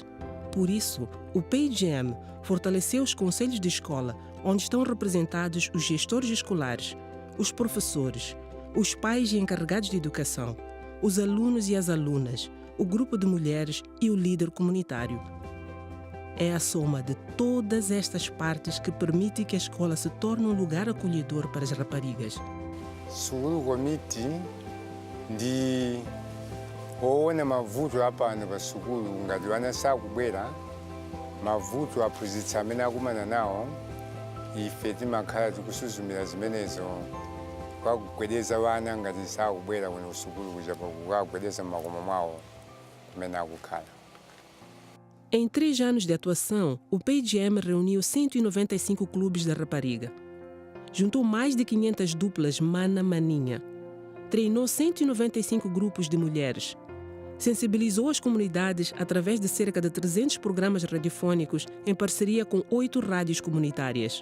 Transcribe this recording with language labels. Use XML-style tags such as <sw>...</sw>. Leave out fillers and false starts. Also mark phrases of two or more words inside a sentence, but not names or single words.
<pt>Por isso, o PGM fortaleceu os conselhos de escola, onde estão representados os gestores escolares, os professores, os pais e encarregados de educação, os alunos e as alunas, o grupo de mulheres e o líder comunitário. É a soma de todas estas partes que permite que a escola se torne um lugar acolhedor para as raparigas.</pt> <ny>Suguru komiti ndi oona mavuto apano pa sukulu ngati wana sakubwera mavuto aphunzitsi amene akumana nawo ife timakhala tikusuzumira zimenezo kwakugwedeza wana ngati sakubwera kuno kusukulu kuja pakukagwedeza m'makomo mwawo kumene akukhala.</ny> <pt>Em 3 anos de atuação, o PGM reuniu 195 clubes da rapariga. Juntou mais de 500 duplas mana-maninha. Treinou 195 grupos de mulheres. Sensibilizou as comunidades através de cerca de 300 programas radiofônicos em parceria com 8 rádios comunitárias.</pt>